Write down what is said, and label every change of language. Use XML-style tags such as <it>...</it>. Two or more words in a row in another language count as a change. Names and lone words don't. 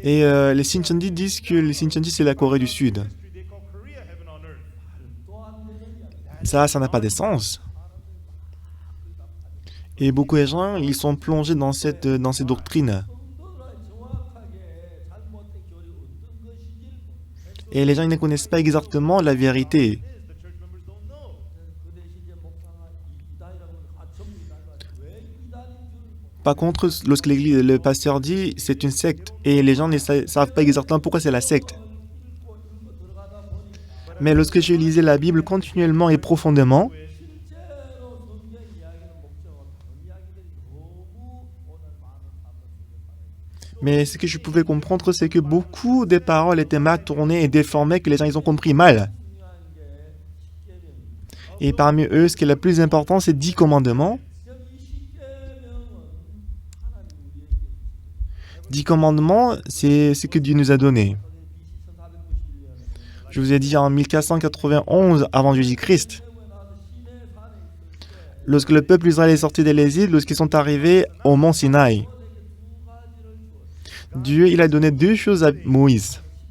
<fr>Et les Sichonji disent que le Sichonji, c'est la Corée du Sud.</fr> <en>History they call Korea heaven on earth.</en> <ko>또 안 되는 이야기.</ko> <fr>Ça n'a pas de sens. Et beaucoup de gens, ils sont plongés dans cette doctrine.</fr> <ko>성도들은 정확하게 잘못된 교리 어떤 것인지를 모르고</ko> <fr>Et les gens, ils ne connaissent pas exactement la vérité.</fr> <en>The church members don't know.</en> <ko>그 대신 이제 목사가 이단이라고 전부 이단이라고 왜 이단인 줄 모르고</ko> <fr>Par contre, lorsque le pasteur dit c'est une secte, et les gens ne savent pas exactement pourquoi c'est la secte.</fr> <ko>읽고 들어가다 보니까</ko> <fr>Mais lorsque je lisais la Bible continuellement et profondément,</fr> <ko>실제로 성경 이야기는 목적은 다른 이야기들이 너무 오늘 많은 사람들 속에 살아있어요.</ko> <fr>mais ce que je pouvais comprendre, c'est que beaucoup des paroles étaient mal tournées et déformées, que les gens ils ont compris mal.</fr> <ko>중요한 게 십계명입니다.</ko> <fr>Et parmi eux, ce qui est le plus important, c'est 10 commandements.</fr> <ko>지금 이 십계명은 하나님 우리에게 주신</ko> <fr>10 commandements, c'est ce que Dieu nous a donné.</fr> <ko>BC 1491년에</ko> <fr>Je vous ai dit en 1491 avant Jésus-Christ, lorsque le peuple Israël est sorti de l'exil, lorsqu'ils sont arrivés au mont Sinaï, Dieu il a donné deux choses à Moïse.</fr>